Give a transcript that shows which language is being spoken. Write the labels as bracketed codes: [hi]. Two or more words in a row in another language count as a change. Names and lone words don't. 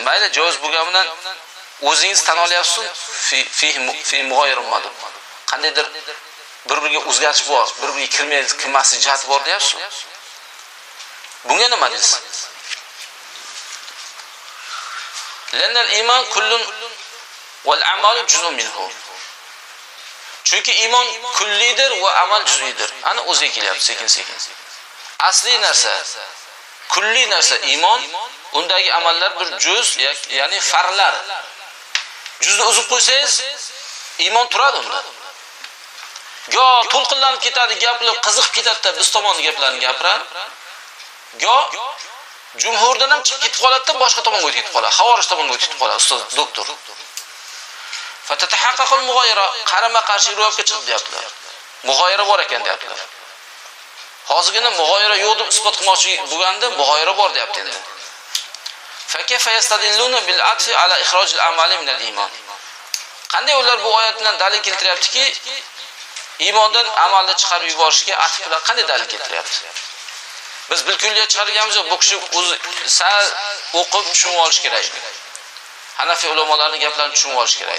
[uz] Mayli, joiz bo'lganidan o'zingiz tan olyapsiz, [ar] في مغاير [uz] deb. Qandaydir bir-biriga o'zgarish bor, bir-biriga kirmaslik jihati bor deyapsiz. Bunga nima deysiz? [ar] لأن الإيمان كل والعمل جزء منه. [uz] Chunki iymon kullidir va amal juz'idir. Ana o'ziga kelyapti sekin-sekin. Asli narsa, kulli narsa iymon, undagi amallar bir juz, ya'ni farlar. Juzni uzib qo'ysangiz, iymon turadi unda. Yo to'lqinlanib ketadi, gaplar qiziqib ketadi, biz tomonning gaplarini gapiradi. Yo jumhurdan ham chiqib ketib qoladi, boshqa tomonga o'tib ketib qoladi. Xavorij tomonga o'tib ketib qoladi, ustoz doktor. [ar] فتتحقق المغايرة, [uz] qarama-qarshi ro'yobga chiqib deyaptilar. Mughayira bor ekan deyaptilar. Hozirgina mughayira yo'q deb isbot qilmoqchi bo'lganda mughayira bor deyapti endi. [ar] فكيف يستدلون بالعطف على إخراج العمل من الإيمان. [uz] Qanday ular bu oyat bilan dalil keltiryaptiki, iymondan amalni chiqarib yuborishga atf bilan qanday dalil keltiryapti? Biz bilkulliyat chiqarganmiz, bu kishi o'zi sal o'qib tushunib olish kerak. Hanafiy ulamolarining gaplarini tushunib olish kerak.